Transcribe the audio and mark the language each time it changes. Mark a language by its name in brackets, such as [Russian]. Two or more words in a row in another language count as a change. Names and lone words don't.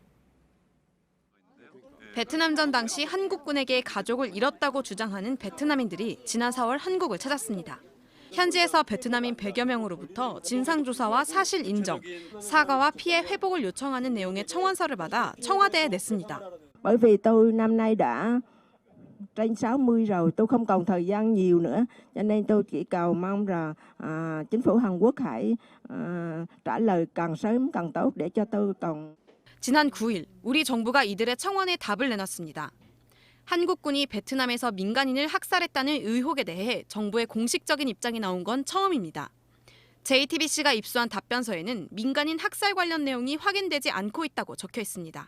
[Korean] 하예빈 기자입니다. 베트남전 당시 한국군에게 가족을 잃었다고 주장하는 베트남인들이 지난 4월 한국을 찾았습니다. 현지에서 베트남인 100여 명으로부터 진상조사와 사실 인정, 사과와 피해 회복을 요청하는 내용의 청원서를 받아 청와대에 냈습니다. [Vietnamese] Bởi vì tôi năm nay đã trên 60 rồi, tôi không còn thời gian nhiều nữa, cho nên tôi chỉ cầu mong là chính phủ Hàn Quốc hãy trả lời càng sớm càng tốt để cho tôi còn. [Korean] 지난 9일 우리 정부가 이들의 청원에 답을 내놨습니다. 한국군이 베트남에서 민간인을 학살했다는 의혹에 대해 정부의 공식적인 입장이 나온 건 처음입니다. JTBC가 입수한 답변서에는 민간인 학살 관련 내용이 확인되지 않고 있다고 적혀 있습니다.